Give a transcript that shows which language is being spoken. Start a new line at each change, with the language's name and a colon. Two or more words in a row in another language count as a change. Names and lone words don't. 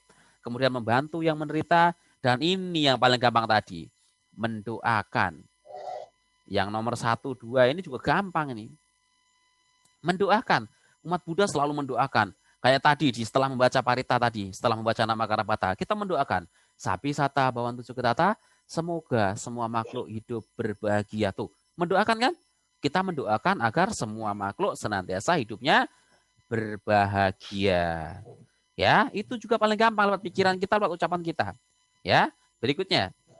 Indonesian: Kemudian membantu yang menderita. Dan ini yang paling gampang tadi, mendoakan. Yang nomor 1, 2 ini juga gampang ini. Mendoakan. Umat Buddha selalu mendoakan. Kayak tadi, setelah membaca parita tadi, setelah membaca nama Karapata, kita mendoakan.
Pali: Sapi sata bawantu suketata,
Indonesian: semoga semua makhluk hidup berbahagia. Tuh, mendoakan kan? Kita mendoakan agar semua makhluk senantiasa hidupnya berbahagia. Ya, itu juga paling gampang lewat pikiran kita, lewat ucapan kita. Ya, berikutnya.